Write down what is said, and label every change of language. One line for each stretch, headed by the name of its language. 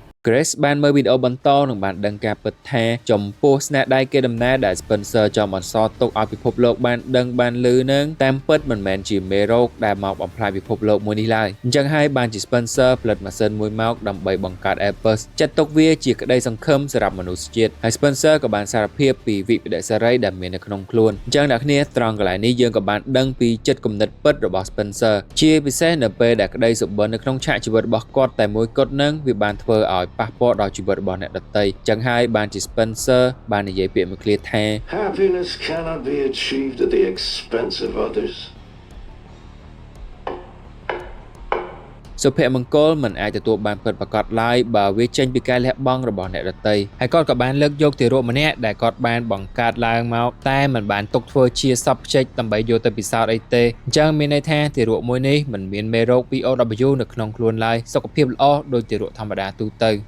Khmer: Grace បានមើលវីដេអូបន្តនិងបានដឹងការពិតថាចំពោះស្នាដៃកេរដំណែលដែល Spencer ចង់បន្សល់ទុកឲ្យពិភពលោកបានដឹងបានឮនឹងតាមពិតមិនមែនជាមេរោគដែលមកបំផ្លាញពិភពលោកមួយនេះឡើយអញ្ចឹងហើយបានជា Spencer ផលិតម៉ាស៊ីនមួយមកដើម្បីបង្កើត Apples ចាត់ទុកវាជាក្តីសង្ឃឹមសម្រាប់មនុស្សជាតិហើយ Spencer ក៏បានសារភាពពីវិបត្តិសេរីដែលមាននៅក្នុងខ្លួនអញ្ចឹងអ្នកគ្នាត្រង់កន្លែងនេះយើងក៏បានដឹងពីចិត្តគំនិតពិតរបស់ Spencer ជាពិសេសនៅពេលដែលក្តីសុបិននៅក្នុងឆាកជីវិតរបស់គាត់តែមួយគត់នឹងវាបានធ្វើឲ្យប៉ះពាល់ដល់ជីវិតរបស់អ្នកដទៃចឹងហើយបានជា Spencer បាននិយាយពាក្យមួយឃ្លាថា
English: Happiness cannot be achieved at the expense of others.
Khmer: សុភមង្គលមិនអាចទទួលបានពិតប្រាកដឡើយបើវាចេញពីការលះបង់របស់អ្នកដទៃហើយគាត់ក៏បានលើកយកទារកម្នាក់ដែលគាត់បានបង្កើតឡើងមកតែមិនបានទុកធ្វើជាសពខ្ចិចដើម្បីយកទៅពិសោធន៍អីទេអញ្ចឹងមានន័យថាទារកមួយនេះមិនមានមេរោគ POW នៅក្នុងខ្លួនឡើយសុខភាពល្អដូចទារកធម្មតាទូទៅ